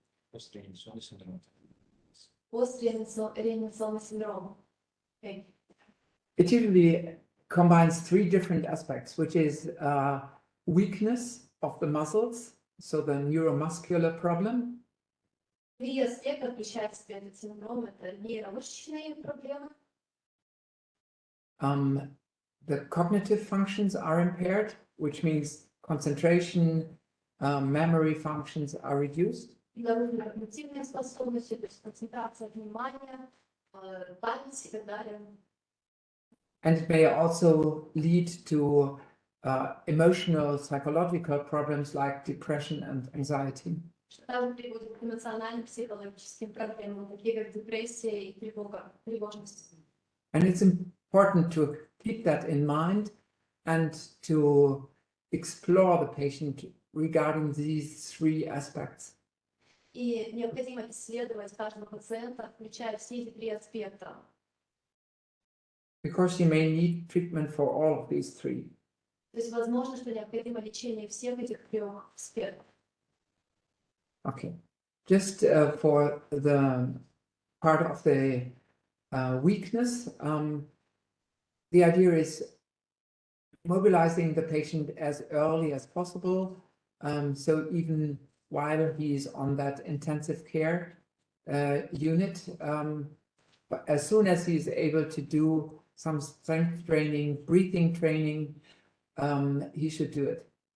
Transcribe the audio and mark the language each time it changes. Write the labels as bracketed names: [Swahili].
[Russian] Постреанимационный синдром. Постреанимационный синдром. [English] It usually combines three different aspects, which is weakness of the muscles, so the neuromuscular problem. [Russian] Три аспекта включают в себя этот синдром. Это нейромышечные проблемы, [English] The cognitive functions are impaired, which means concentration, memory functions are reduced. [Russian] нарушены когнитивные способности, то есть концентрация внимания, память и так далее. [English] And it may also lead to emotional, psychological problems like depression and anxiety. [Russian] Что также приводит к эмоциональным, психологическим проблемам, такие как депрессия и тревога, тревожность. [English] And it's important to keep that in mind and to explore the patient regarding these three aspects. [Russian] И необходимо исследовать каждого пациента, включая все эти три аспекта. [English] Because you may need treatment for all of these three. [Russian] То есть возможно, что необходимо лечение всех этих трех аспектов. [English] Okay. Just for the part of the weakness, the idea is mobilizing the patient as early as possible. So even while he's on that intensive care unit, but as soon as he's able to do some strength training, breathing training, he should do it.